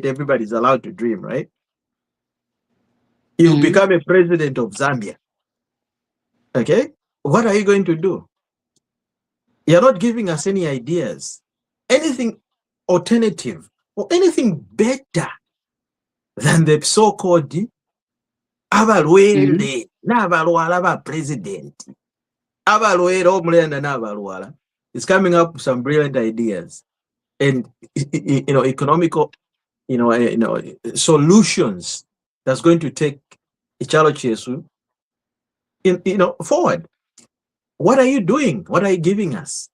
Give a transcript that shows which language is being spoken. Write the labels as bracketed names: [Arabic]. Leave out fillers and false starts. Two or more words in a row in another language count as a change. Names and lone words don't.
[English] Everybody's allowed to dream, right? You become a president of Zambia. Okay? What are you going to do? You're not giving us any ideas, anything alternative or anything better than the so-called [Bemba] abalwele n'abalwala ba president. Abalwele omulenda n'abalwala [English] is coming up with some brilliant ideas and economical solutions that's going to take [Bemba] Ichalo Chesu [English] forward. What are you doing? What are you giving us?